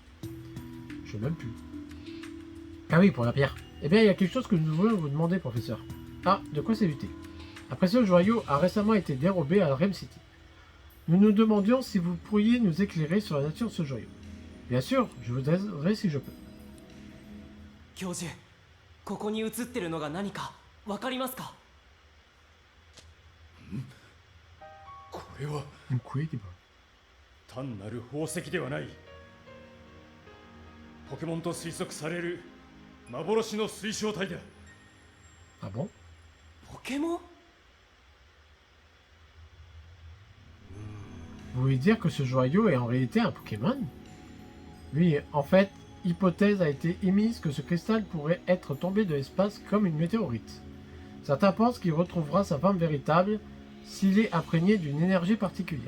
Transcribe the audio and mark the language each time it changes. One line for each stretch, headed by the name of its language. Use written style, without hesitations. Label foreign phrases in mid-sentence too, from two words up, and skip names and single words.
French: Je sais même plus. Ah oui, pour la pierre. Eh bien, il y a quelque chose que nous voulons vous demander, professeur. Ah, de quoi s'éviter? Après ce joyau a récemment été dérobé à Rem City. Nous nous demandions si vous pourriez nous éclairer sur la nature de ce joyau. Bien sûr, je vous aiderai si je peux.
Japanese: 教授、ここに映ってるのが何かわかりますか？これは
English: Incredible.
Japanese: 単なる宝石ではない。ポケモンと推測される幻の水晶体だ。
French: Ah bon?
Japanese: ポケモン？
French: Vous voulez dire que ce joyau est en réalité un Pokémon? Oui, en fait, hypothèse a été émise que ce cristal pourrait être tombé de l'espace comme une météorite. Certains pensent qu'il retrouvera sa forme véritable s'il est imprégné d'une énergie particulière.